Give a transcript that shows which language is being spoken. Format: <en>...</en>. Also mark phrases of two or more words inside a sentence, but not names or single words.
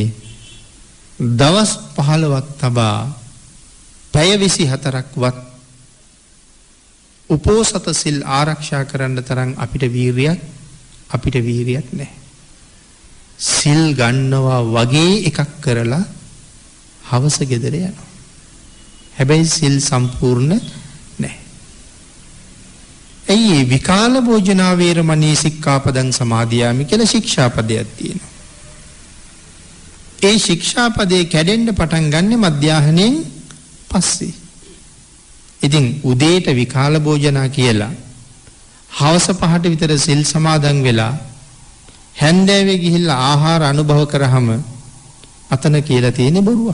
<si>දවස් 15ක් තබා පැය 24ක්වත් උපෝසත සිල් ආරක්ෂා කරන්න තරම් අපිට වීරියක් නැහැ. සිල් ගන්නවා වගේ එකක් කරලා හවස ගෙදර යනවා. හැබැයි සිල් සම්පූර්ණ නැහැ. ඇයි</si> <pi>විකාල භෝජනා වේරමණී සික්ඛාපදං සමාදියාමි</pi> <si>කියලා ශික්ෂාපදයක් තියෙනවා. ඒ ශික්ෂාපදේ කැඩෙන්න පටන් ගන්න මධ්‍යාහණයෙන් පස්සේ. ඉතින් උදේට</si> <pi>විකාල භෝජනා</pi> <si>කියලා හවස 5ට විතර සිල් සමාදන් වෙලා හැන්දෑවේ ගිහිල්ලා ආහාර අනුභව කරාම අතන කියලා තියෙන්නේ බොරුවක්.</si>